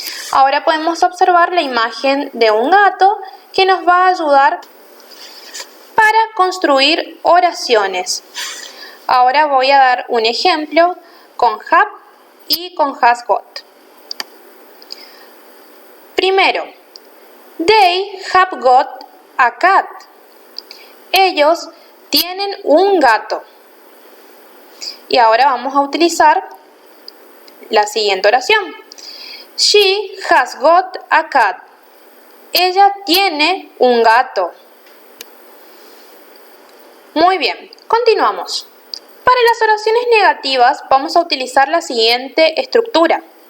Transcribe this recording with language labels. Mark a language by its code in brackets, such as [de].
[es] Ahora podemos observar la imagen de un gato que nos va a ayudar para construir oraciones. Ahora voy a dar un ejemplo con have y con has got. Primero, [en] they have got a cat. [es] Ellos tienen un gato. Y ahora vamos a utilizar la siguiente oración. [en] She has got a cat. [es] Ella tiene un gato. Muy bien, continuamos. Para las oraciones negativas vamos a utilizar la siguiente estructura.